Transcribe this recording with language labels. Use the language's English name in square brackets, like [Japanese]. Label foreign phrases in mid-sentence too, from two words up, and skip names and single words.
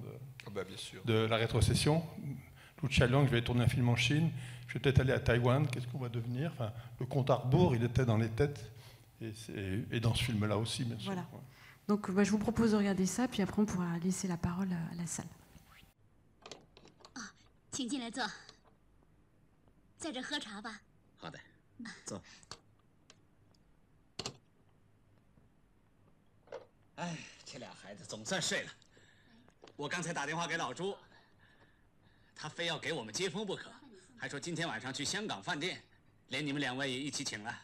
[French] bien sûr. De la rétrocession. Lu Chialong, je vais tourner un film en Chine, je vais peut-être aller à Taïwan, qu'est-ce qu'on va devenir, enfin, le compte à rebours, il était dans les têtes, et dans ce film-là aussi, bien sûr. Voilà. Ouais. Donc, je vous propose de regarder ça, puis après, on pourra laisser la parole à la salle. [Chinese] 请进来坐，在这喝茶吧。好的，坐。哎，这俩孩子总算睡了。我刚才打电话给老朱，他非要给我们接风不可，还说今天晚上去香港饭店，连你们两位也一起请了。